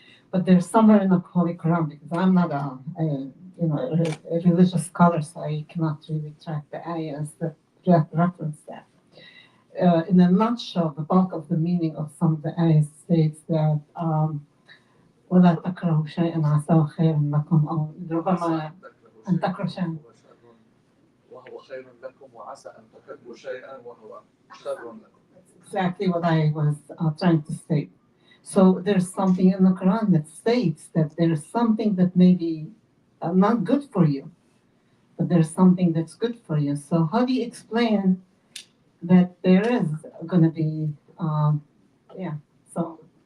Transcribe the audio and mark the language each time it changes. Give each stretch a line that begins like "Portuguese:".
English: But there's somewhere in the Holy Quran, because I'm not a religious scholar, so I cannot really track the ayahs that reference that. In a nutshell, the bulk of the meaning of some of the ayahs states that
Arabic: ولا تكرهوا شيئا عسى خير لكم أو ربما أن تكرهوا شيئا وهو خير لكم وعسى أن تحبوا شيئا وهو شر لكم.
English: exactly what I was trying to state. So there's something in the Quran that states that there's something that may be not good for you, but there's something that's good for you. So how do you explain that there is going to be, so.